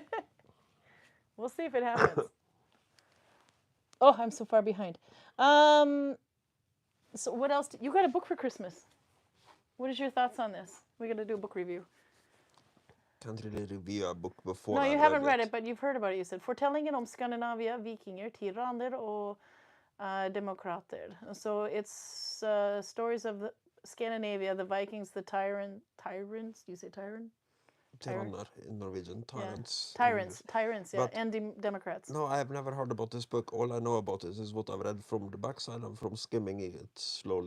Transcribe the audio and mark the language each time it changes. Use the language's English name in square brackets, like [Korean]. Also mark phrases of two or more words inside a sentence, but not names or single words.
[English] We'll see if it happens. Oh, I'm so far behind. So what else? You got a book for Christmas. What is your thoughts on this? We got to do a book review. Can't really review a book before. No, I you haven't read it, but you've heard about it. You said Fortellingen om Skandinavia, vikinger, tyranner og demokrater. So it's stories of the Scandinavia, the Vikings, the tyrants. Do you say tyrant? Tyranner in Norwegian. Tyrants. Yeah. Tyrants, yeah, But and Democrats. No, I have never heard about this book. All I know about it is what I've read from the backside and from skimming it slowly.